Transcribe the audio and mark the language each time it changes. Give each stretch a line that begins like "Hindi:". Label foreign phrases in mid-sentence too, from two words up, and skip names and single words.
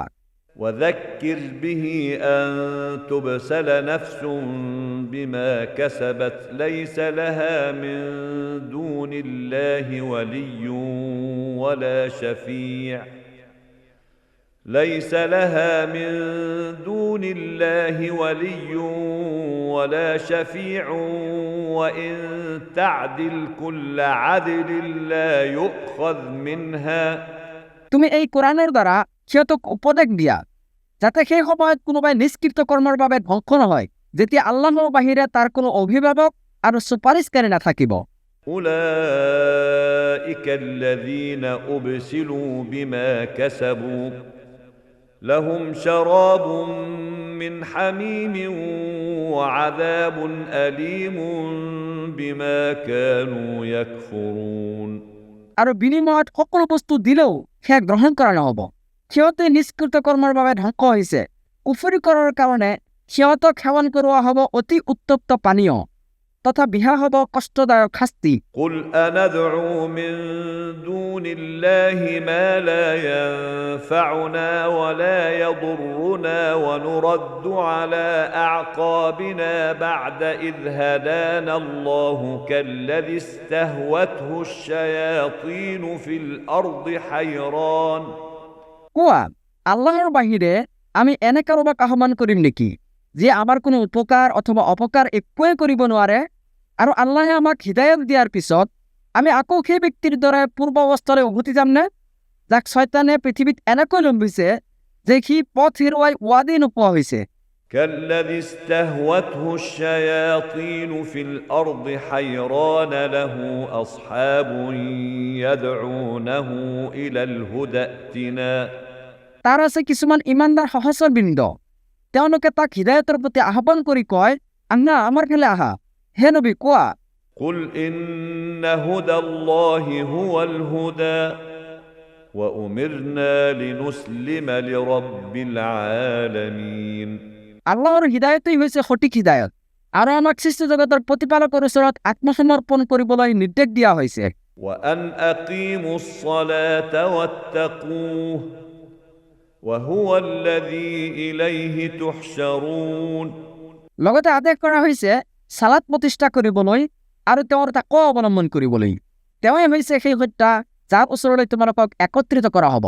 Arabic: وذكر به أن تبسل نفس بما كسبت ليس لها من دون الله ولي ولا شفيع ليس لها من دون الله ولي ولا شفيع وإن تعدل كل عدل لا يؤخذ منها
Assamese: তুমি এই কোৰাণৰ দ্বাৰা সিহঁতক উপদেশ দিয়া যাতে সেই সময়ত কোনোবাই নিষ্কৃত কৰ্মৰ বাবে ধ্বংস নহয় যেতিয়া আল্লাহৰ বাহিৰে তাৰ কোনো অভিভাৱক আৰু সুপাৰিশকাৰী নাথাকিব
Arabic: أولئك الذين أبسلوا بما كسبوا لهم شراب من حميم وعذاب أليم بما كانوا يكفرون
Assamese: আৰু বিনিময়ত সকলো বস্তু দিলেও সেয়া গ্ৰহণ কৰা নহ'ব সিহঁতে নিষ্কৃত কৰ্মৰ বাবে ধ্বংস হৈছে কুফৰি কৰাৰ কাৰণে সিহঁতক সেৱন কৰোৱা হ'ব অতি উত্তপ্ত পানীয় তথা বিহা হ'ব কষ্টদায়ক শাস্তি
Arabic: قل أندعو من دون الله ما لا ينفعنا ولا يضرنا ونرد على أعقابنا بعد إذ هدانا الله كالذي استهوته الشياطين في الأرض حيران
Assamese: কোৱা আল্লাহৰ বাহিৰে আমি এনে কাৰোবাক আহ্বান কৰিম নেকি যে আমাৰ কোনো উপকাৰ অথবা অপকাৰ একোৱে কৰিব নোৱাৰে আৰু আল্লাহে আমাক হিদায়ত দিয়াৰ পিছত আমি আকৌ সেই ব্যক্তিৰ দৰে পূৰ্ব অৱস্থালৈ উভতি যাম নে যাক শয়তানে পৃথিৱীত এনেকৈ লম্বিছে যে সি পথ হেৰুৱাই ৱাদি নোপোৱা হৈছে
Arabic: كالذي استهوته الشياطين في الأرض حيران له أصحاب يدعونه إلى الهدى ائتنا
Assamese: তাৰ আছে কিছুমান ইমানদাৰ সহচৰ বৃন্দ তেওঁলোকে তাক হিদায়তৰ প্ৰতি আহ্বান কৰি কয় আহা আমাৰ ফালে আহা হে নবী কোৱা
Arabic: قل إن هدى الله هو الهدى وأمرنا لنسلم لرب العالمين
Assamese: আল্লাহৰ হিদায়তেই হৈছে সঠিক হিদায়ত আৰু আমাক সৃষ্টি জগতৰ প্ৰতিপালকৰ ওচৰত আত্মসমৰ্পণ কৰিবলৈ নিৰ্দেশ দিয়া হৈছে
Arabic: وأن أقيموا الصلاة واتقوه وهو الذي إليه تحشرون
Assamese: লগতে আদেশ কৰা হৈছে সালাত প্ৰতিষ্ঠা কৰিবলৈ আৰু তেওঁৰ তাকৱা অৱলম্বন কৰিবলৈ তেওঁই হৈছে সেই সত্য যাৰ ওচৰলৈ তোমালোকক একত্ৰিত কৰা হ'ব